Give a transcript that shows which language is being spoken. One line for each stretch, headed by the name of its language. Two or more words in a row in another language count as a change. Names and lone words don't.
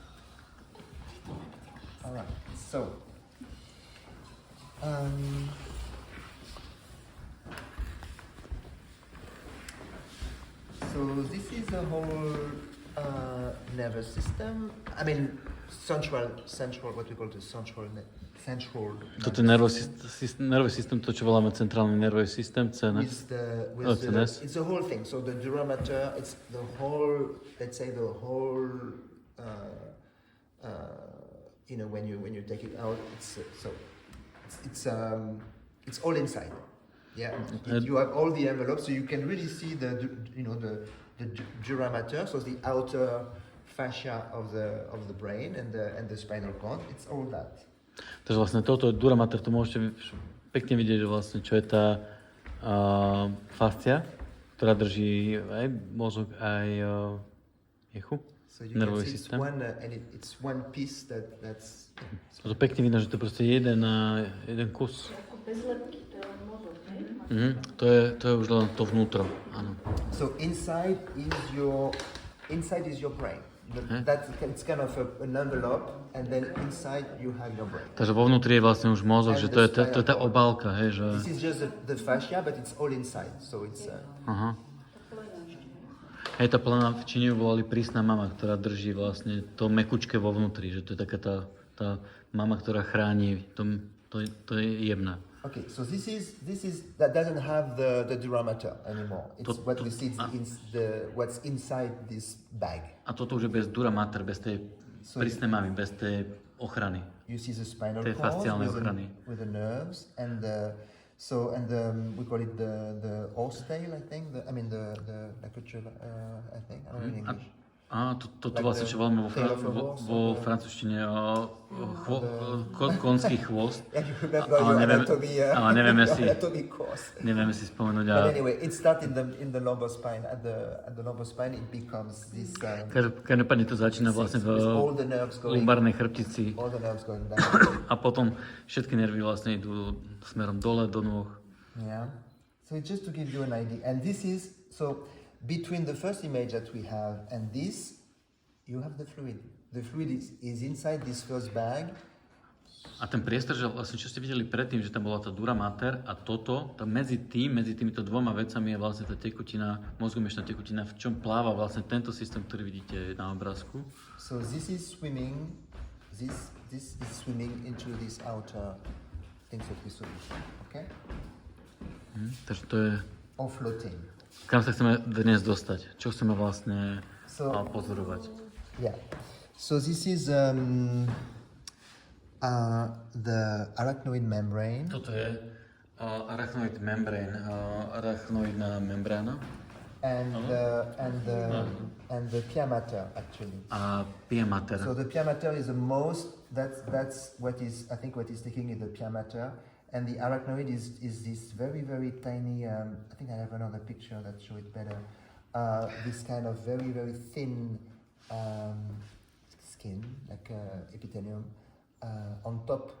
English: All right. So So this is the whole nervous system. I mean, central, what we call the central.
Slovak: Toto je nervový systém, to čo voláme centrálny nervový systém, CNS. CNS.
English: It's the whole thing. So the dura mater, it's the whole, let's say the whole, when you take it out, it's all inside. Yeah, you have all the envelopes, so you can really see the dura mater, so the outer fascia of the brain and the spinal cord. It's all that.
Slovak: Takže vlastne toto dura mater, to môžete pekne vidieť, že vlastne čo je tá fascia, ktorá drží aj mozog, aj jechu, nervový systém.
English: It's one piece that's...
Slovak: To pekne vidno, že to je proste jeden kus. Bez lepky, to je mozog, To je už len to vnútro, áno.
English: So inside is your brain. It's kind of an envelope, and then inside you have your brain.
Slovak: Takže vo vnútri je vlastne už mozog, že to je tá obálka, hej, že...
English: This is just the fascia, but it's all inside, so it's... Aha.
Slovak: Hej, tá plná v Číne volali prísna mama, ktorá drží vlastne to mekučké vo vnútri, že to je taká tá mama, ktorá chráni, to je jemná.
English: Okay, so this is that doesn't have the dura mater anymore. It's what we see what's inside this bag.
Slovak: A toto už je bez dura mater, bez tej prísnej mamy, bez tej ochrany.
English: You see the spinal
Slovak: tej fasciálnej
English: cord
Slovak: ochrany.
English: with the nerves and we call it the horse tail, I think. The lacuture, I think. I don't know in English.
Slovak: Toto vlastne, čo voláme vo francúzštine konský chvost. Ale nevieme si spomenúť.
English: But anyway, it starts in the lumbar spine. At the lumbar spine, it becomes this...
Slovak: Každopádne to začína vlastne v lumbárnej chrbtici. A potom všetky nervy vlastne idú smerom dole, do nôh.
English: Yeah. So just to give you an idea. And this is... Between the first image that we have and this, you have the fluid. The fluid is inside this first bag.
Slovak: A ten priestor, že vlastne čo ste videli predtým, že tam bola tá dura mater a toto, medzi týmito dvoma vecami je vlastne tá tekutina, mozgomiešná tekutina, v čom pláva vlastne tento systém, ktorý vidíte na obrázku.
English: So this is swimming into these outer things that we saw before, okay?
Slovak: Takže to je...
English: Or floating.
Slovak: Kam sa chceme dnes dostať? Čo chceme vlastne pozorovať?
English: Yeah. So this is the arachnoid membrane.
Slovak: Toto je
English: arachnoid membrane,
Slovak: arachnoidná membrána.
English: And the pia mater actually.
Slovak: A pia mater.
English: So the pia mater is the most. That's what is taking is the pia mater. And the arachnoid is this very, very tiny, I think I have another picture that shows it better, this kind of very, very thin skin, like epithelium, on top.